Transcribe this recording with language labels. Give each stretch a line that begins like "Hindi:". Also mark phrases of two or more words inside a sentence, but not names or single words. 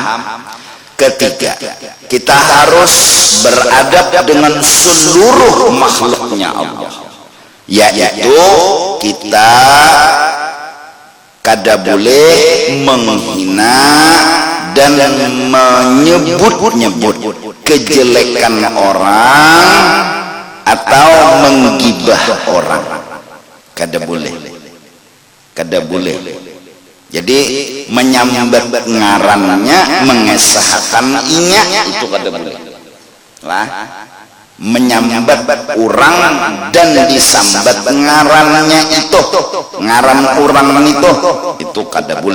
Indonesian: Ketiga, kita harus beradab dengan seluruh makhluknya Allah, yaitu kita kada boleh menghina dan menyebut-nyebut kejelekan orang atau menggibah orang.
Banjar: Kada boleh, kada boleh. Jadi menyambat ngarannya, mengesahkan inya, itu kada boleh lah. Menyambat orang dan disambat ngarannya itu, ngaran orang itu kada boleh.